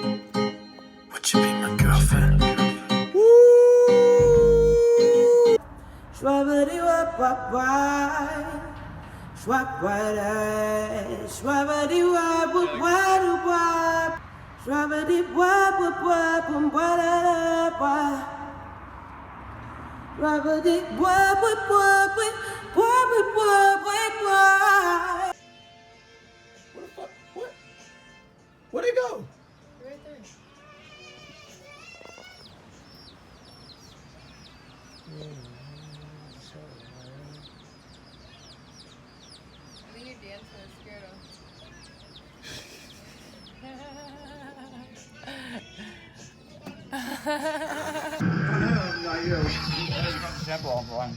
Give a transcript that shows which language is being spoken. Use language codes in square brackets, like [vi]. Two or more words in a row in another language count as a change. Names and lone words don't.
[en] Would you be my girlfriend? Schwabbity wap wap wap, schwap wap, schwabbity wap wap wap wap, schwabbity wap wap wap wap wap wap, schwabbity wap wap wap wap wap wap wap. What the fuck? What? Where'd it go? Right there. I think you're dancing and scared him.